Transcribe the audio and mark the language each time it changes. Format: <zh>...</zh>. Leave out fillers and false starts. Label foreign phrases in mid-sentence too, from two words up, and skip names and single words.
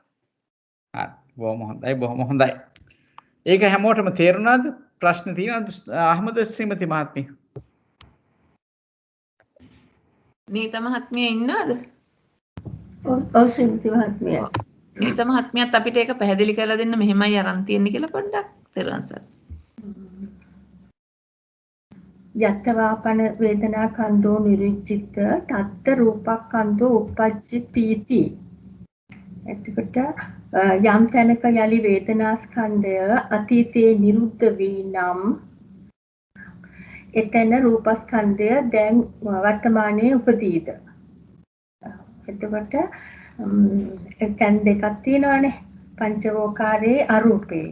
<si>හරි. බොහොම හොඳයි. බොහොම හොඳයි. ඒක හැමෝටම තේරුණාද? ප්‍රශ්න තියෙනවද? අහමද ශ්‍රීමති මහත්මිය? නීත මහත්මිය ඉන්නවද? ඔව් ශ්‍රීමති මහත්මිය. නීත මහත්මියත් අපිට ඒක පැහැදිලි කරලා දෙන්න මෙහෙමයි අරන් තියෙන්නේ කියලා පොඩ්ඩක් තේරුම් ගන්න.</si> <pi>යත්තවාපන වේදනා කන්දෝ නිරුච්චිත තත්ත රූපක්ඛන්தோ uppajjati.</pi> <si>එතකොට යම් තැනක යලි වේදනා ස්කන්ධය අතීතයේ නිරුද්ධ වී නම් එතන රූපස්කන්ධය දැන් වර්තමානයේ උපදීද. එතකොට දැන් දෙකක් තියෙනවානේ පංචවෝකාරයේ අරූපේ.</si>